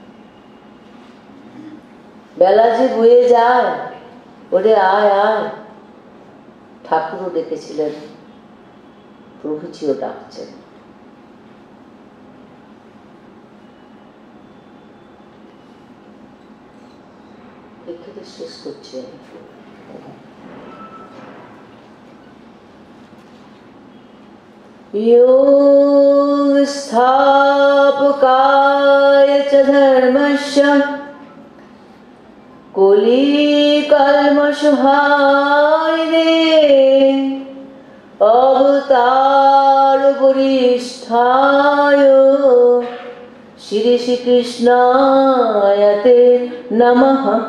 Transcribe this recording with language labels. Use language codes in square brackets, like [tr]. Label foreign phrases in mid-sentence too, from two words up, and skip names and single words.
[bn] বেলা যে বয়ে যায়, ওরে আয় আয়। ঠাকুরও ডেকেছিলেন, প্রভুজিও ডাকছেন। এখানে শেষ করছি আমি। [sa] योग स्थापकाय च धर्मस्य कलिकल्मषहारिणे अवतार वरिष्ठाय श्री कृष्णाय ते नमः।